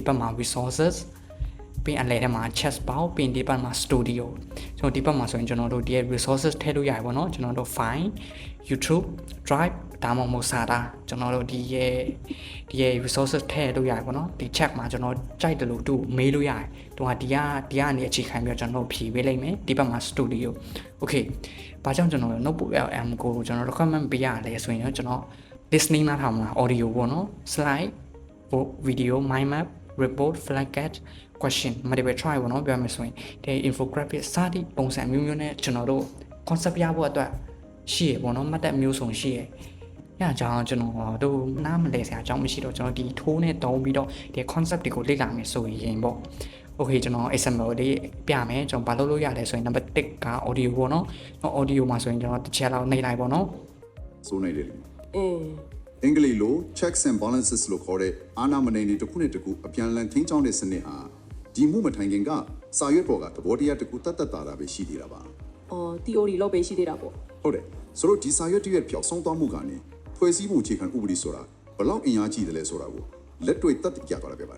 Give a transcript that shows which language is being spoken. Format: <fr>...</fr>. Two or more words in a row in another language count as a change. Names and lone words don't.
<my>ဘက်မှာ resources ပြီးအလဲထဲမှာ</my> <en>chat box</en> <my>ပြီးဒီဘက်မှာ studio ကျွန်တော်ဒီဘက်မှာဆိုရင်ကျွန်တော်တို့ဒီ resources ထည့်လို့ရတယ်ပေါ့နော်ကျွန်တော်တို့ file YouTube Drive ဒါမှမဟုတ် SATA ကျွန်တော်တို့ဒီရဲ့ resources ထည့်လို့ရတယ်ပေါ့နော်ဒီ chat မှာကျွန်တော်ကြိုက်တယ်လို့သူမေးလို့ရတယ်သူကဒီကနေအခြေခံပြီးတော့ကျွန်တော်တို့ဖြည့်ပေးလိုက်မယ်ဒီဘက်မှာ</my> <en>studio okay</en> <my>ဘာကြောင့်ကျွန်တော် notebook LM ကိုကျွန်တော် recommend ပေးရလဲဆိုရင်ကျွန်တော် listening နားထောင်မှာ audio ပေါ့နော်</my> <en>slide video mind map report flashcard question multiple choice</en> <my>ပေါ့နော်ပြောမယ်ဆိုရင်ဒီ infographic စသည့်ပုံစံမျိုးမျိုးနဲ့ကျွန်တော်တို့ concept ရဖို့အတွက်ရှိရပေါ့နော်မှတ်သက်မျိုးစုံရှိရညကြောင်ကျွန်တော်တို့နားမလဲစရာအကြောင်းမရှိတော့ကျွန်တော်ဒီထိုးနဲ့တုံးပြီးတော့ဒီ concept တွေကိုလေ့လာမယ်ဆိုရင်ပေါ့ okay ကျွန်တော် example လေးပြမယ်ကျွန်တော်ဘာလုပ်လို့ရလဲဆိုရင် number 1က audio ပေါ့နော် audio မှာဆိုရင်ကျွန်တော်တစ်ချက်လောက်နှိပ်လိုက်ပေါ့နော် စိုးနေတယ်အင်္ဂလိပ်လို</my> <en>checks and balances</en> <my>လို့ခေါ်တဲ့အာဏာမဏိတွေတစ်ခုနဲ့တစ်ခုအပြန်အလှန်ထိန်းချောင်းတဲ့စနစ်ဟာဒီမှုမထိုင်ခင်ကစာရွက်ပေါ်ကသဘောတရားတစ်ခုတတ်တာပဲရှိသေးတာပါ theory လောက်ပဲရှိသေးတာပေါ့ ဟုတ်တယ်ဆိုတော့ဒီစာရွက်တစ်ရွက်ပြောက်ဆုံးသွားမှုကနေဖွဲ့စည်းမှုအခြေခံဥပဒေဆိုတာဘလောက်အင်အားကြီးတယ်လဲဆိုတာကိုလက်တွေ့သက်သေပြသွားတာဖြစ်ပါတယ်</my>